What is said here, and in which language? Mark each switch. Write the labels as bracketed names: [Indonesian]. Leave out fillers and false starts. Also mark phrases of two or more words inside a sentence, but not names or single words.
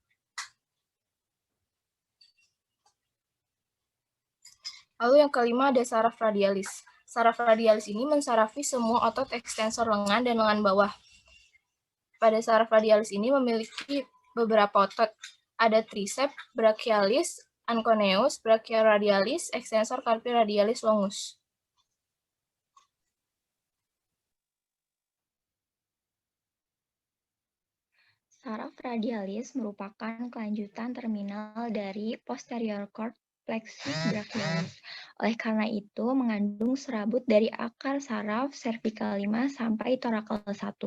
[Indonesian] Lalu yang kelima ada saraf radialis. Saraf radialis ini mensarafi semua otot ekstensor lengan dan lengan bawah. Pada saraf radialis ini memiliki beberapa otot. Ada [Latin] triceps brachialis, anconeus, brachioradialis, extensor carpi radialis longus. [Indonesian] Saraf radialis merupakan kelanjutan terminal dari [English] posterior cord [Latin] plexus brachialis. [Indonesian] Oleh karena itu, mengandung serabut dari akar saraf cervical 5 sampai torakal 1.